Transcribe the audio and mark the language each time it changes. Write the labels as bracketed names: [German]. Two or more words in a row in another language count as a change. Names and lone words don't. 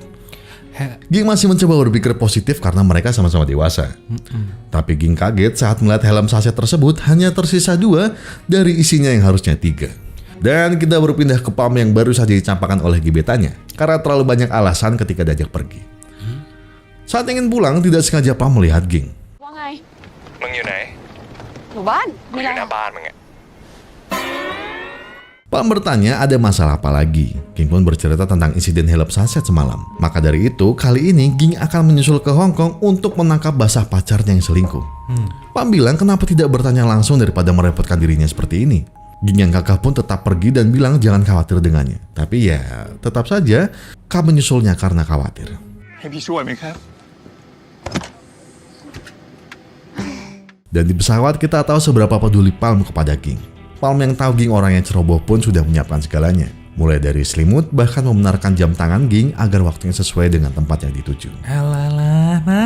[Indonesian] Ging masih mencoba berpikir positif karena mereka sama-sama dewasa. Tapi Ging kaget saat melihat helm saset tersebut hanya tersisa 2 dari isinya yang harusnya 3. Dan kita berpindah ke Palm yang baru saja dicampakkan oleh gebetannya karena terlalu banyak alasan ketika diajak pergi. Saat ingin pulang, tidak sengaja Palm melihat Ging. [Thai] ว่าไง มึงอยู่ไหน อยู่บ้าน กู มี อ อะไร ยู่หน้าบ้านมึงอะ [Indonesian] Palm bertanya ada masalah apa lagi. Ging pun bercerita tentang insiden helm saset semalam. Maka dari itu, kali ini Ging akan menyusul ke Hong Kong untuk menangkap basah pacarnya yang selingkuh. Palm bilang kenapa tidak bertanya langsung daripada merepotkan dirinya seperti ini. Ging yang gagah pun tetap pergi dan bilang jangan khawatir dengannya. Tapi ya, tetap saja Kak menyusulnya karena khawatir. [Thai] ให้พี่ช่วยไหมครับ [Indonesian] Dan di pesawat kita tahu seberapa peduli Palm kepada Ging. Palm yang tahu Ging orang yang ceroboh pun sudah menyiapkan segalanya. Mulai dari selimut bahkan membenarkan jam tangan Ging agar waktunya sesuai dengan tempat yang dituju.